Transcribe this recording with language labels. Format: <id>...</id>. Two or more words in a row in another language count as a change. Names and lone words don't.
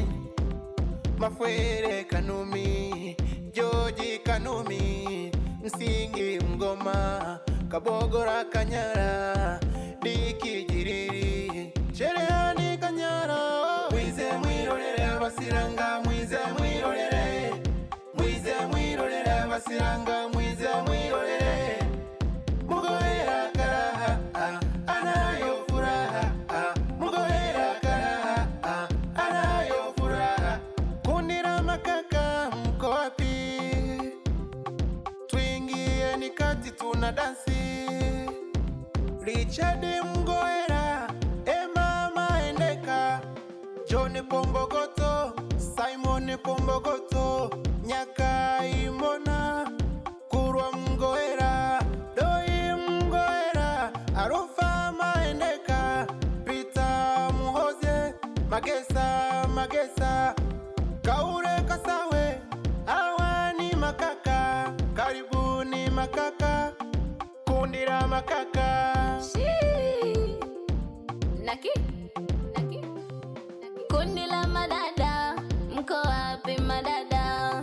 <kuj>Mafwere Kanumi, Joji Kanumi, Msingi Mgoma, Kabogora Kanyara, Diki Jiriri, Cherehani Kanyara. Mwize mwirorere basiranga, mwize mwirorere. Mwize mwirorere basiranga, mwize mwirorere.</kuj> <sw>Mugoera karaha, anayo furaha. Mugoera karaha, anayo furaha. Kundi la makaka mko wapi? Tuingieni kati tuna dansi. Richard Mgoera, Emma Maendeka, John Pombogoto, Simon Pombogoto, Nyaka Imona, Kurwa Mgoera, Doi Mgoera, Arufa Maendeka, Peter Muhoze, Magesa, Kaure Kasawe. Hawa ni makaka, karibuni makaka. Kundi la makaka. Naki. Kundi la madada, mko wapi madada?</sw>